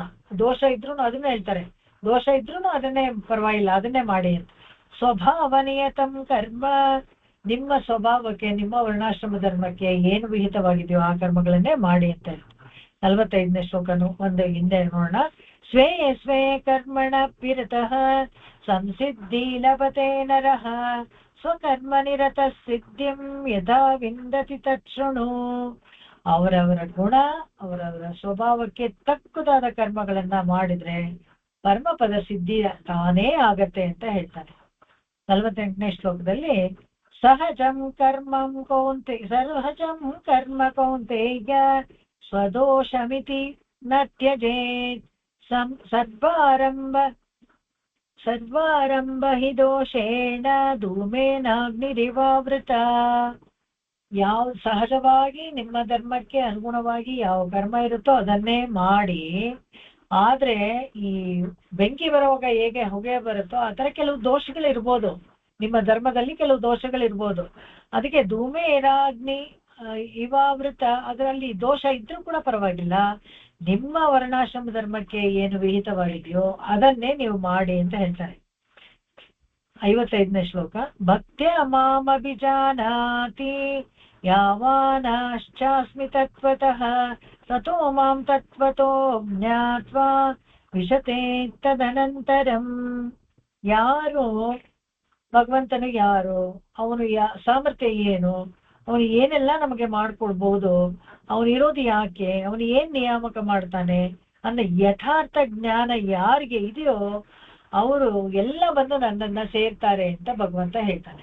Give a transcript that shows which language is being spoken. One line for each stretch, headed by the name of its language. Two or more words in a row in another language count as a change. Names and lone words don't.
Kannada: ದೋಷ ಇದ್ರು ಅದನ್ನೇ ಹೇಳ್ತಾರೆ, ದೋಷ ಇದ್ರು ಅದನ್ನೇ ಪರವಾಗಿಲ್ಲ, ಅದನ್ನೇ ಮಾಡಿ ಅಂತ.
Sanskrit: ಸ್ವಭಾವನಿಯತಂ ಕರ್ಮ,
Kannada: ನಿಮ್ಮ ಸ್ವಭಾವಕ್ಕೆ, ನಿಮ್ಮ ವರ್ಣಾಶ್ರಮ ಧರ್ಮಕ್ಕೆ ಏನು ವಿಹಿತವಾಗಿದೆಯೋ ಆ ಕರ್ಮಗಳನ್ನೇ ಮಾಡಿ ಅಂತ ಹೇಳ್ತಾರೆ. 45ನೇ ಶ್ಲೋಕನು ಒಂದು ಹಿಂದೆ ನೋಡೋಣ.
Sanskrit: ಸ್ವೇ ಸ್ವೇ ಕರ್ಮಣ ಪಿರತಃ ಸಂಸಿದ್ಧಿ ಲಭತೆ ನರಃ ಸ್ವಕರ್ಮ ನಿರತ ಸಿದ್ಧಿಂ ಯಥಾ ವಿಂದತಿ ತತ್ಶೃಣು. ಅವರವರ ಗುಣ, ಅವರವರ ಸ್ವಭಾವಕ್ಕೆ ತಕ್ಕದಾದ ಕರ್ಮಗಳನ್ನ ಮಾಡಿದ್ರೆ ಪರಮಪದ ಸಿದ್ಧಿ ತಾನೇ ಆಗತ್ತೆ ಅಂತ ಹೇಳ್ತಾರೆ.
Kannada: 48ನೇ ಶ್ಲೋಕದಲ್ಲಿ
Sanskrit: ಸಹಜಂ ಕರ್ಮಂ ಕೌಂತೆ ಸಹಜಂ ಕರ್ಮ ಕೌಂತೆಯ ಸ್ವದೋಷಮಿತಿ ನ ತ್ಯಜೇತ್ ಸದ್ವಾರಂಭ ಹಿ ದೋಷೇಣ ಧೂಮೇನಾಗ್ನಿರಿವಾವೃತ.
Kannada: ಯಾವ ಸಹಜವಾಗಿ ನಿಮ್ಮ ಧರ್ಮಕ್ಕೆ ಅನುಗುಣವಾಗಿ ಯಾವ ಕರ್ಮ ಇರುತ್ತೋ ಅದನ್ನೇ ಮಾಡಿ. ಆದ್ರೆ ಈ ಬೆಂಕಿ ಬರುವಾಗ ಹೇಗೆ ಹೊಗೆ ಬರುತ್ತೋ ಆ ತರ ಕೆಲವು ದೋಷಗಳಿರ್ಬೋದು, ನಿಮ್ಮ ಧರ್ಮದಲ್ಲಿ ಕೆಲವು ದೋಷಗಳಿರ್ಬೋದು. ಅದಕ್ಕೆ
Sanskrit: ಧೂಮೇನಾಗ್ನಿ ಇವಾವೃತ,
Kannada: ಅದರಲ್ಲಿ ದೋಷ ಇದ್ರೂ ಕೂಡ ಪರವಾಗಿಲ್ಲ, ನಿಮ್ಮ ವರ್ಣಾಶ್ರಮ ಧರ್ಮಕ್ಕೆ ಏನು ವಿಹಿತವಾಗಿದೆಯೋ ಅದನ್ನೇ ನೀವು ಮಾಡಿ ಅಂತ ಹೇಳ್ತಾರೆ. 55ನೇ ಶ್ಲೋಕ.
Sanskrit: ಭಕ್ತ್ಯ ಮಾಮಭಿಜಾನಾತಿ ಯಾವಾನಾಶ್ಚಾಸ್ಮಿ ತತ್ವತಃ ತಥೋ ಮಾಂ ತತ್ವತೋ ಜ್ಞಾತ್ವಾ ವಿಶತೆ ತದನಂತರಂ.
Kannada: ಯಾರು ಭಗವಂತನು ಯಾರು, ಅವನು ಸಾಮರ್ಥ್ಯ ಏನು, ಅವನು ಏನೆಲ್ಲ ನಮಗೆ ಮಾಡ್ಕೊಡ್ಬೋದು, ಅವನು ಇರೋದು ಯಾಕೆ, ಅವನು ಏನ್ ನಿಯಾಮಕ ಮಾಡ್ತಾನೆ ಅನ್ನೋ ಯಥಾರ್ಥ ಜ್ಞಾನ ಯಾರಿಗೆ ಇದೆಯೋ ಅವರು ಎಲ್ಲ ಬಂದು ನನ್ನನ್ನ ಸೇರ್ತಾರೆ ಅಂತ ಭಗವಂತ ಹೇಳ್ತಾನೆ.